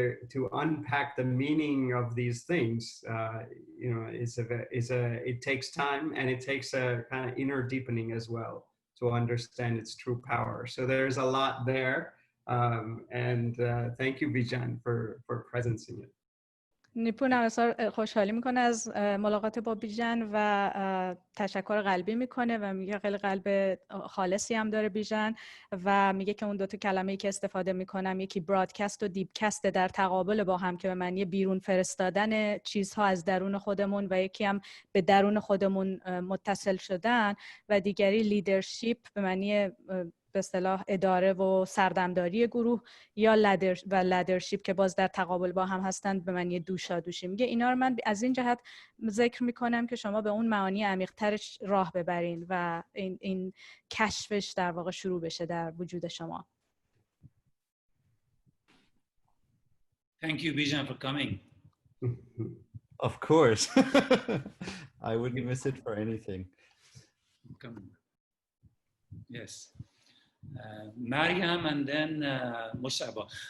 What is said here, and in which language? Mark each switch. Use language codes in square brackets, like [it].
[en] to unpack the meaning of these things, you know, it takes time, and it takes a kind of inner deepening as well to understand its true power. So there's a lot there, and thank you, Bijan, for presencing it. [fa] نیپون هم خوشحالی میکنه از ملاقات با بیژن و تشکر قلبی میکنه و میگه خیلی قلب خالصی هم داره بیژن و میگه که اون دو تا کلمه‌ای که استفاده میکنم یکی برادکست و دیپکست در تقابل با هم که به معنی بیرون فرستادن چیزها از درون خودمون و یکی هم به درون خودمون متصل شدن و دیگری لیدرشپ به معنی به اصطلاح اداره و سردمداری گروه یا لدرشپ که باز در تقابل با هم هستند به معنی دوشادوشی. میگه اینا رو من از این جهت ذکر میکنم که شما به اون معانی عمیق‌ترش راه ببرین و این کشفش در واقع شروع بشه در وجود شما. [en] Thank you, Bijan, for coming. Of course. I wouldn't miss it for anything. Come on. Yes. Mariam and then Mushaba.